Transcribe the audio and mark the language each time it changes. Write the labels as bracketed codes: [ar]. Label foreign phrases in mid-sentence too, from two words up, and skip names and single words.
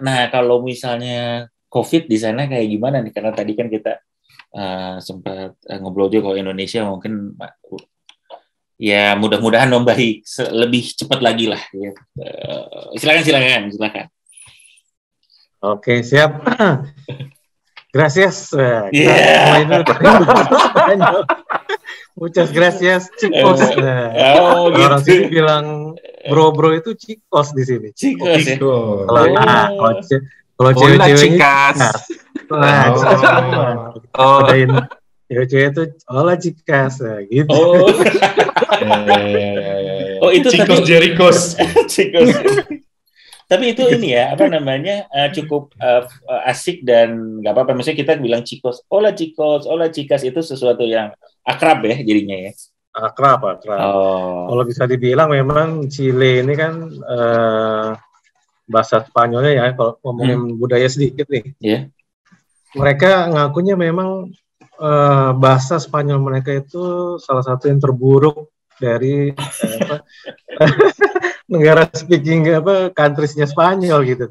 [id] Nah, kalau misalnya COVID di sana kayak gimana nih? Karena tadi kan kita sempat ngobrol juga kalau Indonesia mungkin ya mudah-mudahan membaik lebih cepat lagi lah. Ya. Silakan. Oke, siap. Gracias. Yeah. [es] Muchas gracias, chicos. [id] Nah, Oh orang gitu. sini bilang bro itu chicos di sini. Chicos ya. Chico. Kalau kalau Hola, cewek-ceweknya chicas. chicas. Nah, chicas perempuan. Oh, Bedain cewek-cewek itu [es] hola chicas, [id] nah, gitu. Oh. Oh, itu Chicos tapi- Jericos. Chicos. Tapi itu ini ya, apa namanya, cukup asik dan nggak apa-apa. Maksudnya kita bilang chicos, [es] hola chicas, [id] itu sesuatu yang akrab ya jadinya ya. Akrab. Oh. Kalau bisa dibilang memang Chile ini kan bahasa Spanyolnya ya, kalau ngomongin budaya sedikit nih. Iya. Mereka ngakunya memang bahasa Spanyol mereka itu salah satu yang terburuk dari negara [en] speaking countries- [id] nya Spanyol gitu.